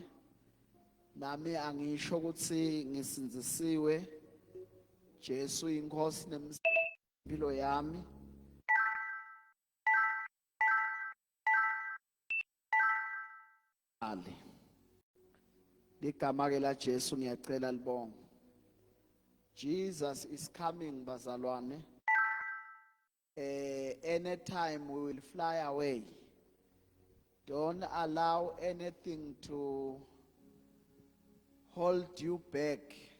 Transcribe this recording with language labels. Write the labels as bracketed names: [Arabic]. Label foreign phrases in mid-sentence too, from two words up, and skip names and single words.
[Swati] Nami angisho ukuthi ngisinzisiwe. Jesu inkosi nempilo yami. Ligama ke la Jesu ngiyacela libonge. [English] Jesus is coming bazalwane. Anytime we will fly away. Don't allow anything to hold you back.